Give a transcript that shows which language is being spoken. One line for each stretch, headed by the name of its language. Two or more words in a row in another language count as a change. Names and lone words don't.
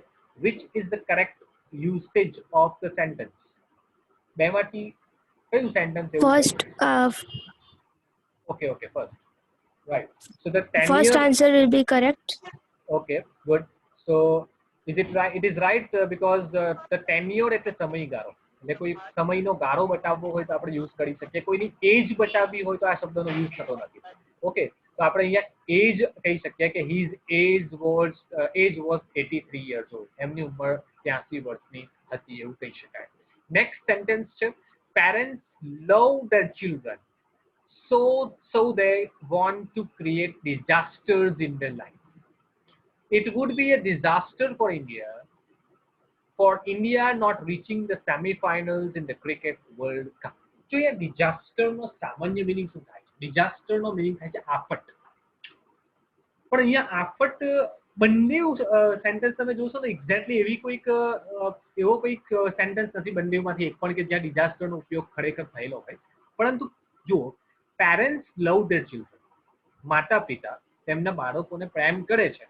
English: Which is the correct usage of the sentence? Bemati, which sentence? First, Okay, first. Right. So the tenure. First answer will be correct. Okay, good. So is it right? It is right because the tenure
Gujarati: એટલે સમયગાળો. એટલે કોઈ સમયનો ગાળો બતાવવો હોય તો આપણે યુઝ કરી શકીએ. કોઈની એજ બતાવવી હોય તો આ શબ્દનો યુઝ થતો નથી. ઓકે, તો આપણે અહીંયા એજ કહી શકીએ કે
English: his age was 83 years old.
Gujarati: એમની ઉંમર 83 વર્ષની હતી એવું કહી શકાય.
English: next sentence છે parents love their children so they want to create disasters in their life. It would be a disaster for India not reaching the semi-finals in the cricket World Cup. So yeah,
Gujarati: disaster નો સામાન્ય મીનિંગ શું થાય છે? ડિઝાસ્ટર નો મીનિંગ થાય છે આફત. પણ અહીંયા આફત બંને સેન્ટેન્સ તમે જોશો તો એક્ઝેક્ટલી એવી કોઈક એવો કોઈક સેન્ટેન્સ નથી બંનેમાંથી એક પણ કે જ્યાં ડિઝાસ્ટરનો ઉપયોગ ખરેખર થયેલો હોય. પરંતુ જુઓ,
English: parents love their children,
Gujarati: માતા પિતા તેમના બાળકોને પ્રેમ કરે છે.